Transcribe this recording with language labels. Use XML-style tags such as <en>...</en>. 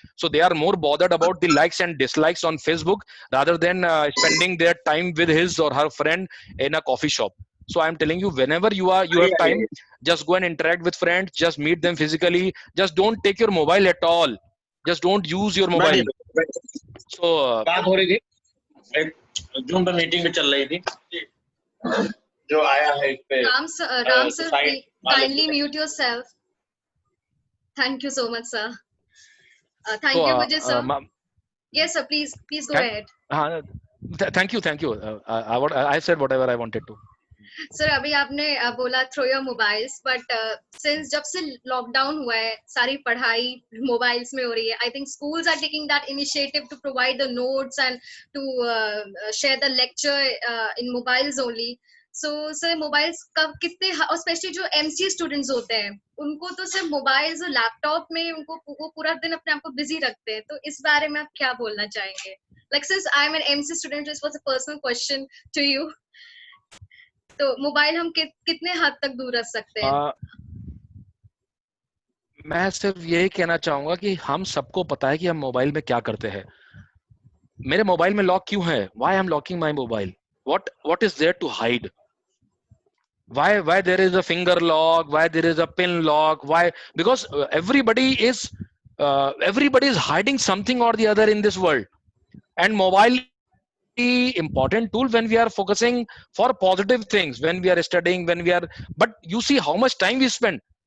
<en>So they are more bothered about the likes and dislikes on Facebook rather than spending their time with his or her friend in a coffee shop. So I'm telling you, whenever you have time, just go and interact with friends, just meet them physically, just don't take your mobile at all, just don't use your mobile. So</en> <hi>बात हो रही थी, एक zoom पे meeting में चल रही थी, जो आया है इस पे</hi> <en>Ram sir, kindly mute yourself. Thank you so much, sir. Thank you, Vijay sir. Yes, sir. Please go ahead. Thank you. I said whatever I wanted to.</en> <hi>Sir अभी आपने बोला</hi> <en>throw your mobiles,</en> <hi>but since जब से lockdown हुआ है सारी पढ़ाई mobiles में हो रही है.</hi> <en>I think schools are taking that initiative to provide the notes and to share the lecture in mobiles only.</en> <hi>So sir mobiles का कितने, और स्पेशली जो एमसीए स्टूडेंट्स होते हैं उनको तो सिर्फ मोबाइल्स और लैपटॉप में उनको वो पूरा दिन अपने आप को बिजी रखते हैं. तो इस बारे में आप क्या बोलना चाहेंगे?</hi> <en>Like since I am an MCA student, this was a personal question to you.</en> <hi>तो मोबाइल हम कितने हद तक दूर रख सकते हैं? मैं सिर्फ यही कहना चाहूंगा कि हम सबको पता है कि हम मोबाइल में क्या करते हैं. मेरे मोबाइल में लॉक क्यों है?</hi> <en>Why I'm locking my mobile? What is there to hide? Why there is a finger lock? Why there is a pin lock? Why? Because everybody is hiding something or the other in this world, and mobile important tool when we are focusing for positive things, when we are studying, but you see how much time we spend.</en>